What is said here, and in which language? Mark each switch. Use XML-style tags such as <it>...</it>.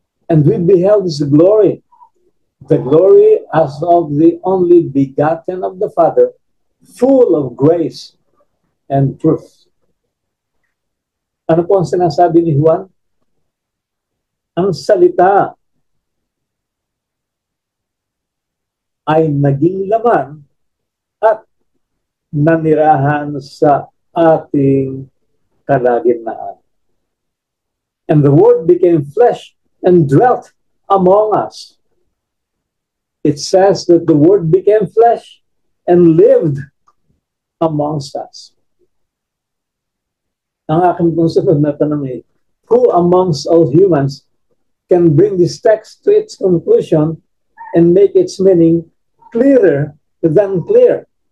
<en>And we beheld his glory, the glory as of the only begotten of the Father, full of grace and truth.</en> <tl>Ano po ang sinasabi ni Juan? Ang salita ay naging laman at nanirahan sa ating kalagitnaan.</tl> <en>And the Word became flesh and dwelt among us. It says that the Word became flesh and lived amongst us.</en> <tl>Ang aking pong sunod na tanong ay,</tl> <en>who amongst all humans can bring this text to its conclusion and make its meaning clearer than clear?</en>